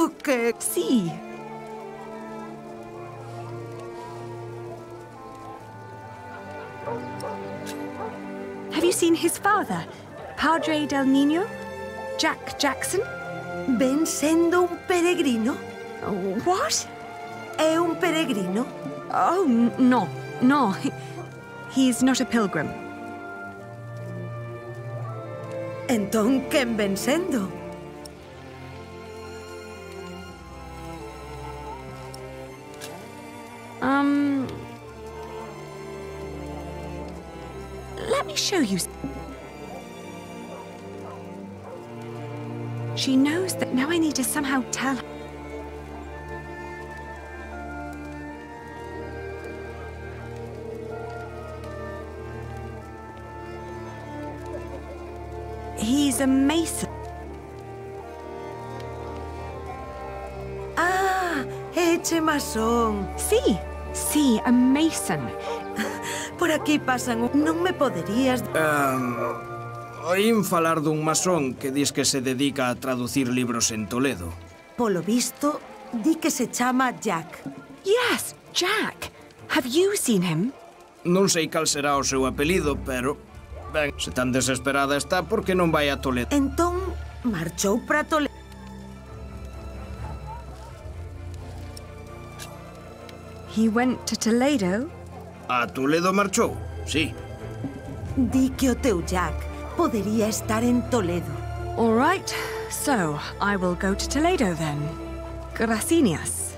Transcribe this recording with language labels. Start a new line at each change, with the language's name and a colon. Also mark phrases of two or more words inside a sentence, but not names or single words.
Galician: que... Sí.
English: Have you seen his father,
Spanish: Padre del Niño?
English: Jack Jackson?
Galician: Ven sendo un peregrino.
English: What?
Galician: É un peregrino.
English: Oh, no, no. He's not a pilgrim.
Galician: Entón, quen ven sendo?
English: Let me show you. She knows that now I need to somehow tell her. He's a mason.
Galician: Ah, eche masón. Sí, sí,
English: a mason.
Galician: Por aquí pasan... Non me poderías... Oín falar dun masón que dis que se dedica a traducir libros en Toledo. Polo visto, di que se chama Jack.
English: Yes, Jack. Have you seen him?
Galician: Non sei cal será o seu apelido, pero... Ben, se tan desesperada está, por que non vai a Toledo? Entón, marchou para Toledo.
English: He went to Toledo?
Galician: A Toledo marchou, sí. Di que o teu Jack podería estar en Toledo.
English: All right, so I will go to Toledo then. Gracias.